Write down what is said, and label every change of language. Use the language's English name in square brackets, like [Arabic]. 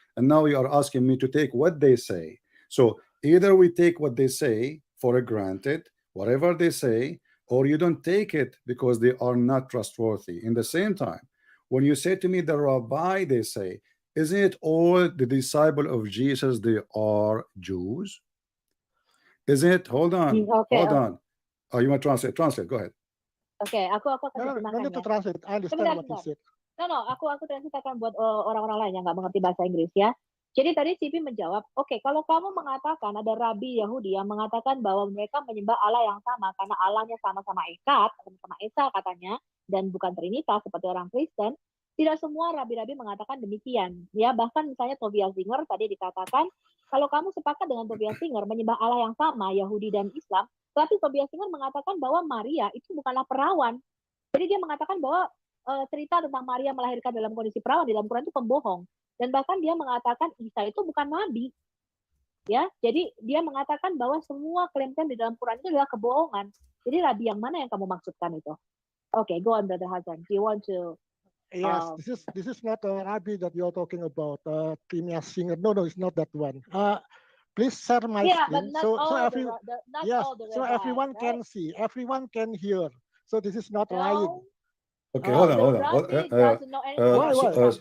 [English] And now you are asking me to take what they say. So either we take what they say for granted, whatever they say, or you don't take it because they are not trustworthy. In the same time, when you say to me the rabbi, they say, isn't it all the disciple of Jesus, they are Jews? Is it? Hold on, hold on. Oh, you want to translate? Translate, go ahead. [Indonesian] Oke, aku kasih [English] No need to translate. I understand [Indonesian] Sebentar, [English] what you said. [Indonesian] No, aku translate akan buat orang-orang lain yang nggak mengerti bahasa Inggris ya. Jadi tadi Cipi menjawab, oke, kalau kamu mengatakan ada rabi Yahudi yang mengatakan bahwa mereka menyembah Allah yang sama karena Allahnya sama-sama Esa katanya, dan bukan Trinitas seperti orang Kristen, tidak semua rabi-rabi mengatakan demikian. Ya, bahkan misalnya Tobias Singer tadi dikatakan, kalau kamu sepakat dengan Tobias Singer menyembah Allah yang sama, Yahudi dan Islam, tapi Tobias Singer mengatakan bahwa Maria itu bukanlah perawan. Jadi dia mengatakan bahwa cerita tentang Maria melahirkan dalam kondisi perawan di dalam Quran itu pembohong. Dan bahkan dia mengatakan Isa itu bukan nabi. Ya, jadi dia mengatakan bahwa semua klaim-klaim di dalam Quran itu adalah kebohongan. Jadi rabi yang mana yang kamu maksudkan itu? [English] Okay, go on, Brother Hasan. Do you want to? Yes, this is not a rabbi that you're talking about. Phineas Singer. No, it's not that one. Please share my screen. So everyone can see, everyone can hear. So this is not lying. Okay, hold on.